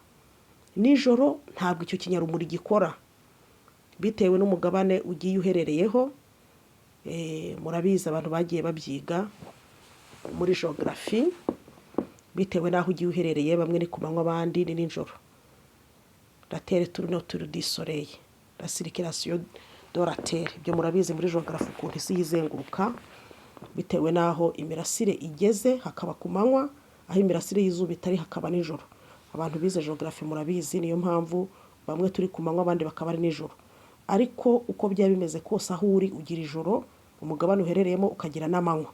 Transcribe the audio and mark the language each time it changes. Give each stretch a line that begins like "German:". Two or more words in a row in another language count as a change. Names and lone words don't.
Kinyarwanda: Nijoro ntabwo icyo kinyarumuri gikora, bitewe n'umugabane ugiye uherereyeho. Murabizi abantu bagiye babyiga muri geography, bitewe n'aho ugiye uherereye, bamwe ni ku manywa abandi ni nijoro.
French: La terre tourne autour du soleil, la circulation de la terre.
Kinyarwanda: Ibyo murabizi muri geography ukuntu isi yizenguruka, bitewe n'aho imirasire igeze hakaba ku manywa, aho imirasire y'izuba itari hakaba nijoro. Abantu bize geography murabizi, niyo mpamvu bamwe turi ku manywa abandi bakaba ari nijoro. Ariko uko byaba bimeze kose, aho uri ugira ijoro, umugabane uherereyemo ukagira n'amanywa.